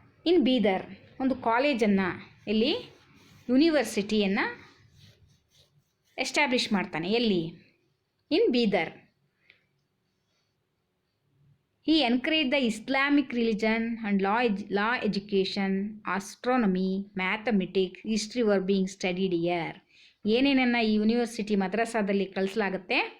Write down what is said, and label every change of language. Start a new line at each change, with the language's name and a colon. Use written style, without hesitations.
Kannada: ಇನ್ ಬೀದರ್ ಒಂದು ಕಾಲೇಜನ್ನು, ಇಲ್ಲಿ ಯೂನಿವರ್ಸಿಟಿಯನ್ನು ಎಸ್ಟಾಬ್ಲಿಷ್ ಮಾಡ್ತಾನೆ. ಎಲ್ಲಿ? ಇನ್ Bidar.
English: He encouraged the Islamic religion and law education, astronomy, mathematics, history were being studied here.
Kannada: ಏನೇನನ್ನ ಈ ಯೂನಿವರ್ಸಿಟಿ ಮದ್ರಸಾದಲ್ಲಿ ಕಲಿಸಲಾಗುತ್ತೆ?